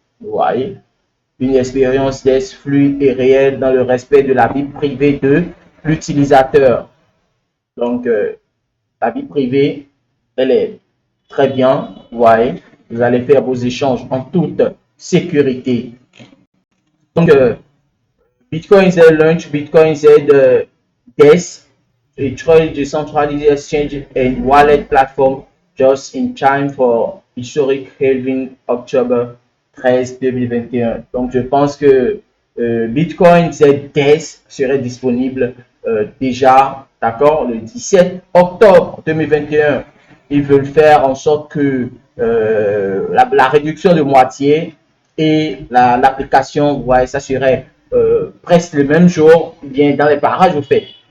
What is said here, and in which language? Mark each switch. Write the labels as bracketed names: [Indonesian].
[French] Vous voyez, une expérience d'ess fluide et réelle dans le respect de la vie privée de l'utilisateur. Donc, la vie privée, elle est très bien. Vous voyez, vous allez faire vos échanges en toute sécurité. [English] Donc, Bitcoin Z launch, Bitcoin Z DES, a trade decentralized exchange and wallet platform just in time for historic halving October 13 2021. [French] Donc, je pense que Bitcoin Z DES serait disponible déjà, d'accord, le 17 octobre 2021. Ils veulent faire en sorte que la réduction de moitié et l'application, ouais, ça serait presque le même jour, bien dans les parages au fait.